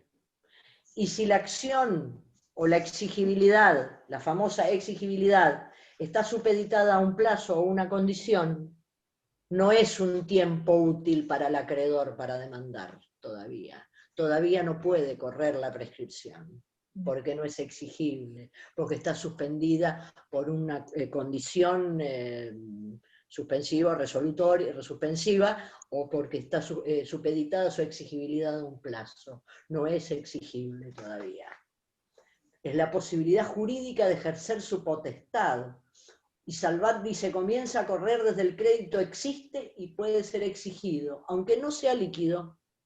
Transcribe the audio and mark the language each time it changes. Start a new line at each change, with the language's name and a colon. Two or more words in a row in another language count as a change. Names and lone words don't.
Spanish: Y si la acción o la exigibilidad, la famosa exigibilidad, está supeditada a un plazo o una condición, no es un tiempo útil para el acreedor para demandar todavía. Todavía no puede correr la prescripción, porque no es exigible, porque está suspendida por una condición suspensiva, resolutoria, suspensiva, o porque está supeditada su exigibilidad a un plazo. No es exigible todavía. Es la posibilidad jurídica de ejercer su potestad. Y Salvat dice, comienza a correr desde el crédito existe y puede ser exigido, aunque no sea líquido.